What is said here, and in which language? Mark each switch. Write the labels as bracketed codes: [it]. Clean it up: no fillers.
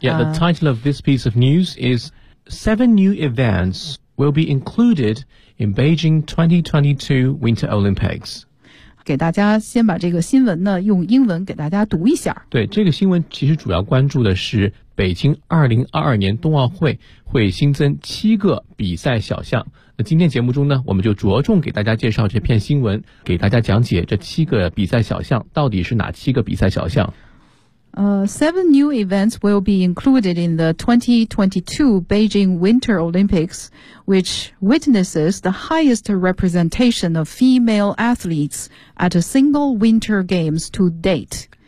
[en] Yeah, the title of this piece of news is 7 new events will be included in Beijing 2022 Winter Olympics. [zh] 给大家先把这个新闻呢用英文给大家读一下。对，这个新闻其实主要关注的是北京2022年冬奥会会新增七个比赛小项。今天节目中呢，我们就着重给大家介绍这篇新闻，给大家讲解这七个比赛小项到底是哪七个比赛小项。 [en] Seven new events will be included in the 2022 Beijing Winter Olympics, which witnesses the highest representation of female athletes at a single Winter Games to date.